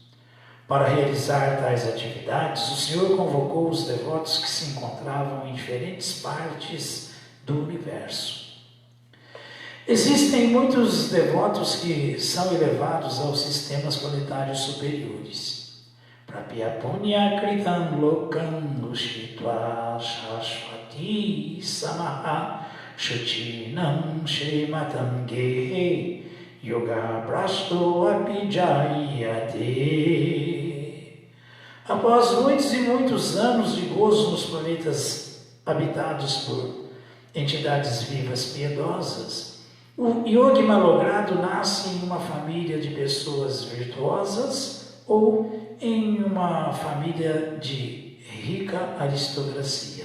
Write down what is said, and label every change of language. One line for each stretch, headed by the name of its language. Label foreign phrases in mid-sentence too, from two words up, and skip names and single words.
Portuguese: Para realizar tais atividades, o Senhor convocou os devotos que se encontravam em diferentes partes do universo. Existem muitos devotos que são elevados aos sistemas planetários superiores.
Sanskrit: Prapya punya kritam lokam ushitva shashvati samaha shuchinam shrimatam gehe yoga prasto apijayate.
Portuguese: Após muitos e muitos anos de gozo nos planetas habitados por entidades vivas piedosas, o yogi malogrado nasce em uma família de pessoas virtuosas ou em uma família de rica aristocracia.